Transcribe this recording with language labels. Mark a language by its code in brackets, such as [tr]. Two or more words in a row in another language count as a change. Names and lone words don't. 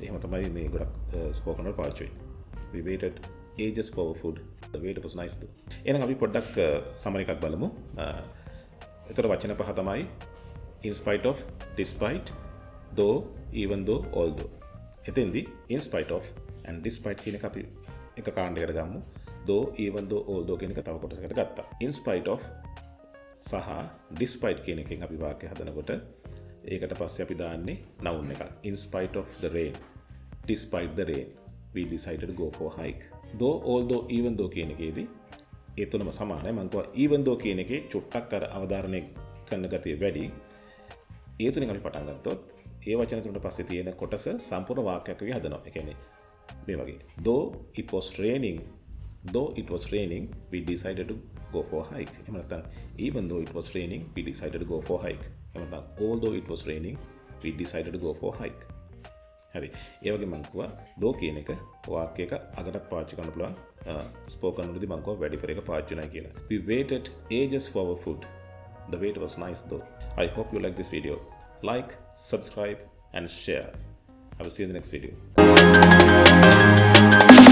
[si] එහෙම තමයි මේ ගොඩක් ස්පෝකන් වල පාවිච්චි වෙන්නේ. [en] We waited ages for our food. The waiter was nice though. [si] එහෙනම් අපි පොඩ්ඩක් සමර එකක් බලමු. ඒතර වචන පහ තමයි [en] in spite of, despite, though, even though, although. [si] එතෙන්දී [en] in spite of and despite [si] කියන එක අපි එක කාණ්ඩයකට ගමු. [en] though, even though, although [si] කියන එක තව කොටසකට ගත්තා. [en] in spite of [si] සහ despite කියන එකෙන් අපි වාක්‍ය හදනකොට ඒකට පස්සේ අපි දාන්නේ noun එකක්. [en] in spite of the rain, despite the rain, we decided to go for a hike. though, although, even though [si] කියන එකේදී ඒ තුනම සමානයි. මම කිව්වා [en] even though [si] කියන එකේ චුට්ටක් අර අවධාරණය කරන ගතිය වැඩි. ඒ තුنين අපි පටන් ගත්තොත් ඒ වචන තුනට පස්සේ තියෙන කොටස සම්පූර්ණ වාක්‍යයක් වගේ හදනවා. ඒ කියන්නේ මේ වගේ. [en] though it was raining, we decided to go for a hike. [si] එහෙම නැත්නම් [en] even though it was raining, we decided to go for a hike. [si] එහෙම නැත්නම් [en] although it was raining, we decided to go for a hike. [si] හරි. ඒ වගේ මම කිව්වා though කියන එක වාක්‍යයක අගටත් පාවිච්චි කරන්න පුළුවන්. ස්පෝකන් වලදී මම කිව්වා වැඩිපුර එක පාවිච්චි නැහැ කියලා. [en] We waited ages for our food. The wait was nice though. I hope you like this video. Like, subscribe and share. I will see you in the next video.